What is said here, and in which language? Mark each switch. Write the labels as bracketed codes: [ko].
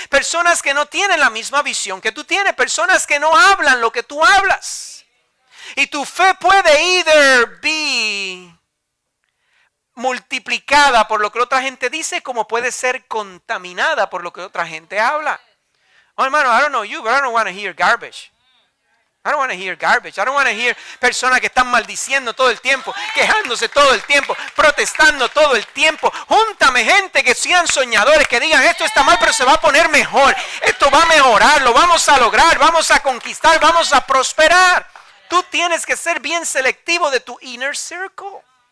[es] Personas que no tienen la misma visión que tú tienes. Personas que no hablan lo que tú hablas. Y tu fe puede [en] either be [es] multiplicada por lo que otra gente dice, como puede ser contaminada por lo que otra gente habla. [en] Oh, hermano, I don't know you, but I don't want to hear garbage. I don't want to hear garbage. I don't want to hear [es] personas que están maldiciendo todo el tiempo, quejándose todo el tiempo, protestando todo el tiempo. Júntame gente que sean soñadores, que digan esto está mal, pero se va a poner mejor. Esto va a mejorar, lo vamos a lograr, vamos a conquistar, vamos a prosperar. Tú tienes que ser bien selectivo de tu [en] inner circle.